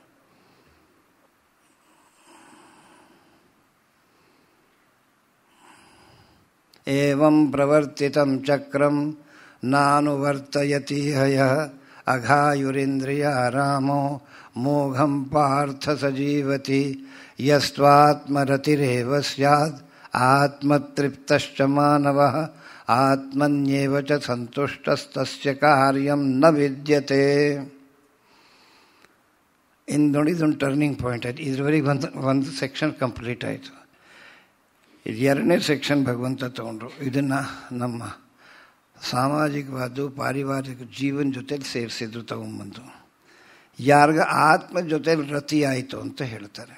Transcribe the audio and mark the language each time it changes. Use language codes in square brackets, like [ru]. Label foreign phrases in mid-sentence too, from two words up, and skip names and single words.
[sa] ಏವಂ ಪ್ರವರ್ತಿತಂ ಚಕ್ರಂ ನಾನುವರ್ತಯತಿ ಹಯಃ ಅಘಾಯುರಿಂದ್ರಿಯಾರಾಮೋ ಮೋಘಂ ಪಾರ್ಥ ಸಜೀವತಿ ಯಸ್ತ್ವಾತ್ಮರತಿರೇವ ಸ್ಯಾದ್ ಆತ್ಮತೃಪ್ತಶ್ಚ ಮಾನವಃ ಆತ್ಮನ್ಯೇವ ಚ ಸಂತುಷ್ಟಸ್ತಸ್ಯ ಕಾರ್ಯಂ ನ ವಿದ್ಯತೆ. [kn] ಇನ್ನು ನೋಡಿ, ಇದೊಂದು [en] turning point [kn] ಆಯಿತು. ಇದ್ರವರೆಗೆ ಒಂದು [en] section complete [kn] ಆಯಿತು. ಇದು ಎರಡನೇ ಸೆಕ್ಷನ್ ಭಗವಂತ ತಗೊಂಡ್ರು. ಇದನ್ನು ನಮ್ಮ ಸಾಮಾಜಿಕವಾದ ಪಾರಿವಾರಿಕ ಜೀವನ ಜೊತೆಲಿ ಸೇರಿಸಿದ್ರು, ತಗೊಂಬಂದು ಯಾರಿಗ ಆತ್ಮ ಜೊತೆಲಿ ರತಿ ಆಯಿತು ಅಂತ ಹೇಳ್ತಾರೆ.